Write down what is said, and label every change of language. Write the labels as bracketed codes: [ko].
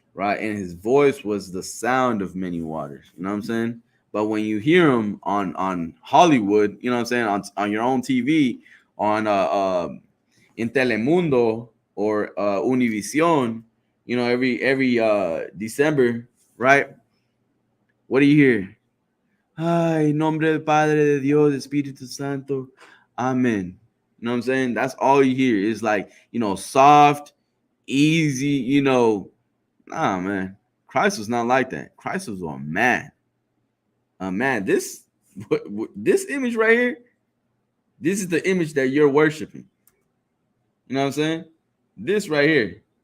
[en] Right, and his voice was the sound of many waters. You know what I'm saying? But when you hear him on Hollywood, you know what I'm saying, on your own TV, on in Telemundo or Univision, you know, every December, right? What do you hear? [es] Ay, nombre del Padre, de Dios, Espíritu Santo, Amen. [en] You know what I'm saying? That's all you hear. It's like, you know, soft, easy, you know. Nah, man. Christ was not like that. Christ was a man. A man. This image right here, this is the image that you're worshiping. You know what I'm saying? This right here.